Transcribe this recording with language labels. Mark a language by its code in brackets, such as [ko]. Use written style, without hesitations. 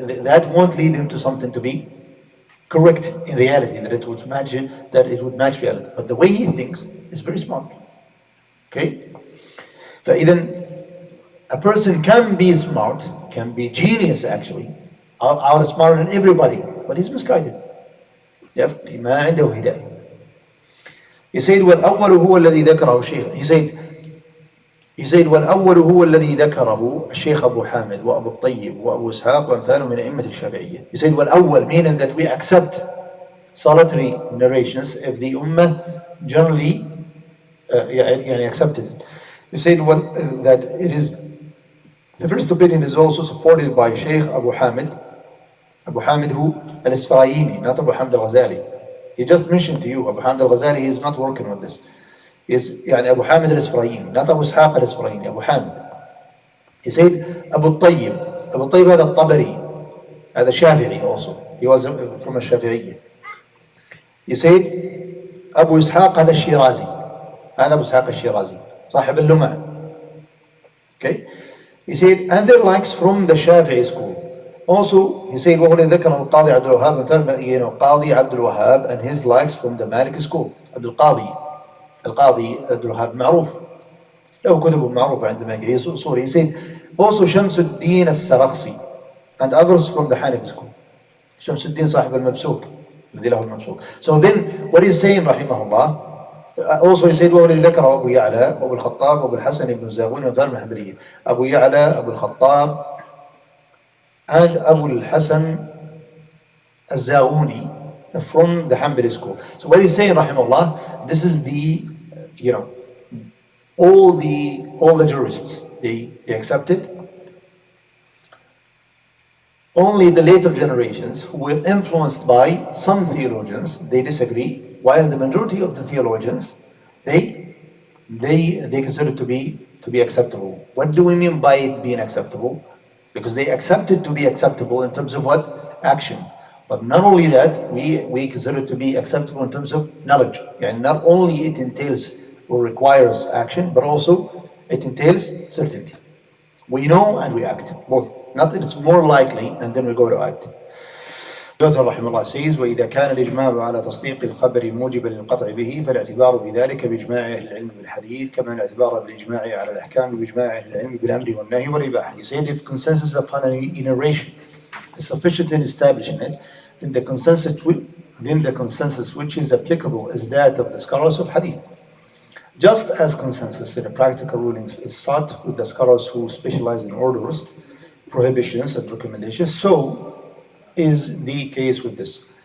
[en] That won't lead him to something to be correct in reality, that it would match reality. But the way he thinks is very smart. Okay? [ar] فإذا [en] a person can be smart, can be genius actually, outsmarter than everybody, but he's misguided. [ar] ما عنده هداية. [en] He said [ar] والأول هو الذي ذكره الشيخ. He said والأول هو الذي ذكره الشيخ أبو حامد وأبو الطيب وأبو إسحاق وأمثالهم من أئمة الشافعية. [en] He said والأول, meaning that we accept solitary narrations if the ummah generally accepted it. He said that it is, the first opinion is also supported by Shaykh Abu Hamid who al-Isfarayini, not Abu Hamid al-Ghazali. He just mentioned to you Abu Hamid al-Ghazali, he is not working with this. Is Abu Hamid al-Isfarayini, not Abu Ishaq al-Isfarayini, Abu Hamid. He said Abu Tayyib [ar] هذا الطبري, هذا [en] Shafi'i also. He was from a Shafi'iyya. He said [ar] Abu Ishaq هذا الشيرازي, هذا أبو إسحاق الشيرازي صاحب اللمع. [en] Okay? He said, and their likes from the Shafi'i school. Also, he said, [ar] وهو الذي ذكر القاضي عبد الوهاب, [en] قاضي عبد الوهاب and his likes from the Maliki school. [ar] القاضي عبد الوهاب معروف, له كتب معروفة عند المالكي, [en] he Usool. He said, also [ar] شمس الدين السرخسي [en] and others from the Hanafi school. [ar] شمس الدين صاحب المبسوط, الذي له المبسوط. [en] So then, what he's saying, rahimahullah, also he said [ar] وهو الذي ذكره أبو يعلى وأبو الخطاب وأبو الحسن بن الزاغوني وأمثال الحنبلية. [en] أبو يعلى, أبو الخطاب, and Abu al-Hasan al-Zawuni from the Hanbali school. So what he's saying, rahimahullah, this is the, all the jurists, they accepted. Only the later generations who were influenced by some theologians, they disagree. while the majority of the theologians, they consider it to be acceptable. What do we mean by it being acceptable? Because they accept it to be acceptable in terms of what? Action. But not only that, we consider it to be acceptable in terms of knowledge. And not only it entails or requires action, but also it entails certainty. We know and we act, both. Not that it's more likely and then we go to act. [ar] الأوثر رحمه الله [en] says [ar] وإذا كان الإجماع على تصديق الخبر موجبا للقطع به فالاعتبار بذلك بإجماع أهل العلم بالحديث كما الاعتبار بالإجماع على الأحكام بإجماع أهل العلم بالأمر والنهي والإباحة. [en] He said if consensus upon a narration is sufficient in establishing it, then the consensus which is applicable is that of the scholars of hadith. Just as consensus in the practical rulings is sought with the scholars who specialize in orders, prohibitions and recommendations, so is the case with this.